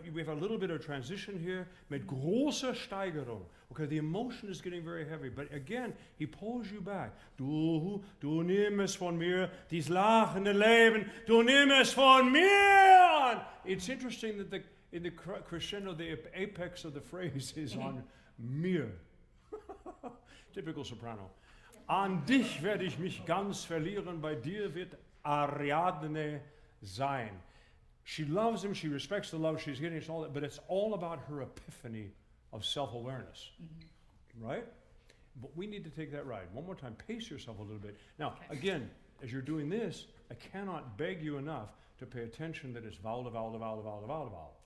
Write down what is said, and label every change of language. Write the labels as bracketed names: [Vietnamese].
[English] We have a little bit of transition here. [German] Mit großer Steigerung. [English] Okay, the emotion is getting very heavy, but again, he pulls you back. [German] Du nimm es von mir, dies lachende Leben. Du nimm es von mir. [English] It's interesting that in the crescendo, the apex of the phrase is on mir. Typical soprano. [German] An dich werde ich mich ganz verlieren, bei dir wird Ariadne sein. [English] She loves him, she respects the love she's getting, all that, but it's all about her epiphany of self-awareness, right? But we need to take that ride. One more time, pace yourself a little bit. Now, again, as you're doing this, I cannot beg you enough to pay attention that it's vowel to vowel to vowel to vowel to vowel to vowel.